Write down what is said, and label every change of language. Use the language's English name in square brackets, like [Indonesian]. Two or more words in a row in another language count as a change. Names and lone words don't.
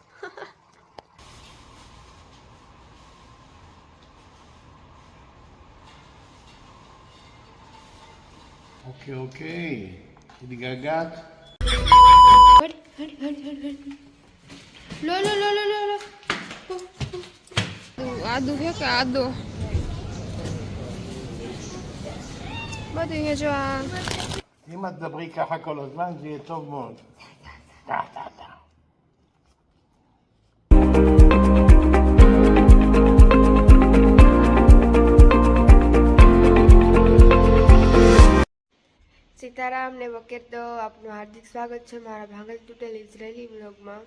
[English] Okay, okay. [Indonesian] Jadi gagak. [Gujarati] લો લો લો લો લો લો. આદુ છે કે આદો બધું અહીંયા જો આ [Hebrew] אם את תדברי ככה כל הזמן, זה יהיה טוב מאוד. טה, טה, טה. [Gujarati] સીતારામ ને વકેર તો આપનું હાર્દિક સ્વાગત છે મારા ભાંગલ તૂટેલ ઇઝરાયલી વ્લોગમાં.